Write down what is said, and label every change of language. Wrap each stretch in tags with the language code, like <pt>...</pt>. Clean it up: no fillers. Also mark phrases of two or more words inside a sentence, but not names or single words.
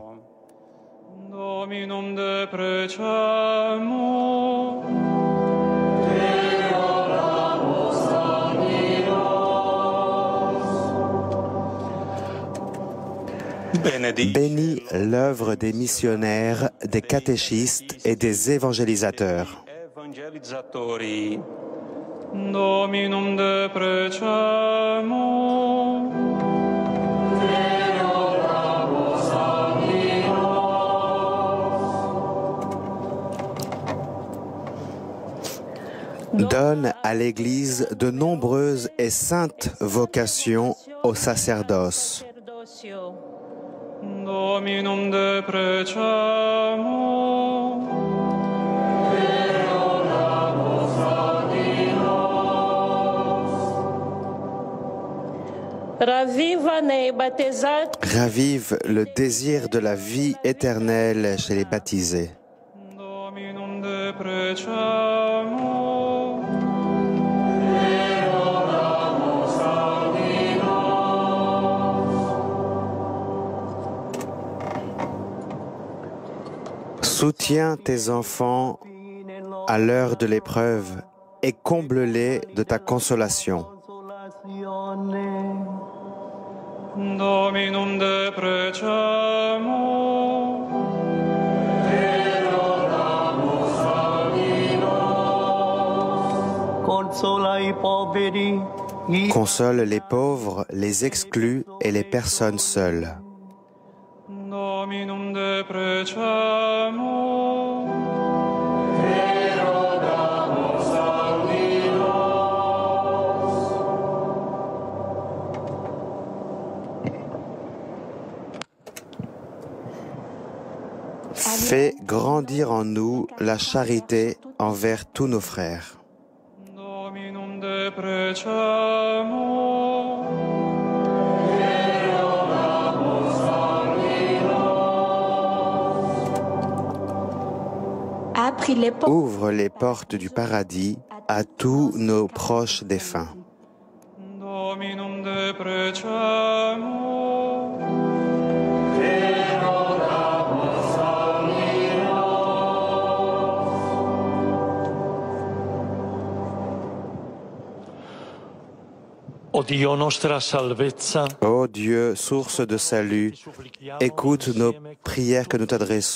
<la>Dominum deprecamur,</la> <fr>Bénis l'œuvre des missionnaires, des catéchistes et des évangélisateurs.</fr> <la>Dominum deprecamur,</la> <fr>Donne à l'Église de nombreuses et saintes vocations au sacerdoce.</fr> <la>Dominum deprecamur,</la> <fr>Ravive le désir de la vie éternelle chez les baptisés.</fr> <la>Dominum deprecamur,</la> <fr>Soutiens tes enfants à l'heure de l'épreuve et comble-les de ta consolation.</fr> <la>Dominum deprecamur,</la> <fr>Console les pauvres, les exclus et les personnes seules.</fr> <la>Dominum deprecamur,</la> <fr>Fais grandir en nous la charité envers tous nos frères.</fr> <la>Dominum deprecamur,</la> <fr>Ouvre les portes du paradis à tous nos proches défunts.</fr> <la>Dominum deprecamur,</la> <fr>Ô Dieu, source de salut, écoute nos prières que nous</fr>